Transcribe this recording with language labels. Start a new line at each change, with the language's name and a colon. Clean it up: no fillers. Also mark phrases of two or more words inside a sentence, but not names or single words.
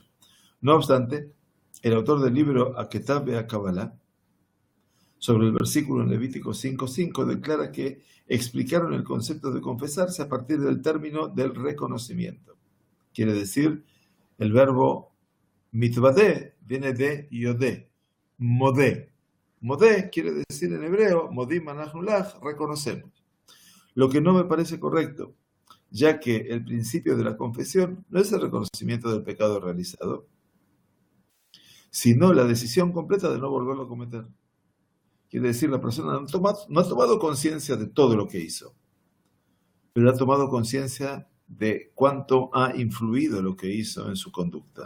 Spanish: No obstante, el autor del libro Aketab Be'Kabbalah, sobre el versículo en Levítico 5:5, declara que explicaron el concepto de confesarse a partir del término del reconocimiento. Quiere decir, el verbo mitvadeh viene de yodé, modé. Modé quiere decir en hebreo,
Hebrew: מודים אנחנו לך,
Spanish: reconocemos. Lo que no me parece correcto, ya que el principio de la confesión no es el reconocimiento del pecado realizado, sino la decisión completa de no volverlo a cometer. Quiere decir, la persona no ha tomado conciencia de todo lo que hizo, pero ha tomado conciencia de cuánto ha influido lo que hizo en su conducta.